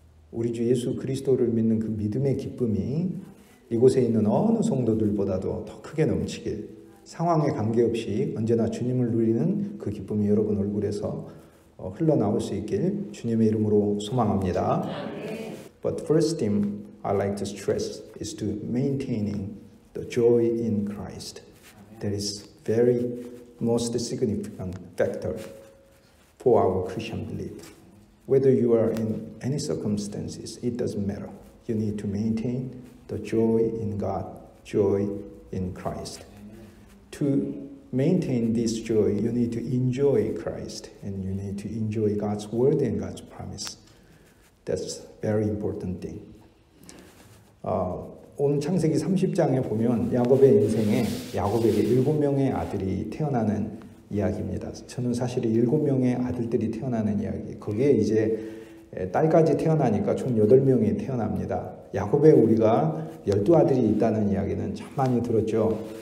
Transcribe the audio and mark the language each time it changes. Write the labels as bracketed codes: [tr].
[ko] 우리 주 예수 그리스도를 믿는 그 믿음의 기쁨이 이곳에 있는 어느 성도들보다도 더 크게 넘치길, 상황에 관계없이 언제나 주님을 누리는 그 기쁨이 여러분 얼굴에서 흘러나올 수 있길 주님의 이름으로 소망합니다. [en] But first thing I like to stress is to maintaining the joy in Christ. That is very most significant factor for our Christian belief. Whether you are in any circumstances, it doesn't matter. You need to maintain the joy in God, joy in Christ. To maintain this joy, you need to enjoy Christ and you need to enjoy God's word and God's promise. That's very important thing. [ko] 오늘 창세기 30장에 보면 야곱의 인생에 야곱에게 7명의 아들이 태어나는 이야기입니다. 저는 사실 7명의 아들들이 태어나는 이야기, 거기에 이제 딸까지 태어나니까 총 8명이 태어납니다. 야곱의 우리가 12아들이 있다는 이야기는 참 많이 들었죠.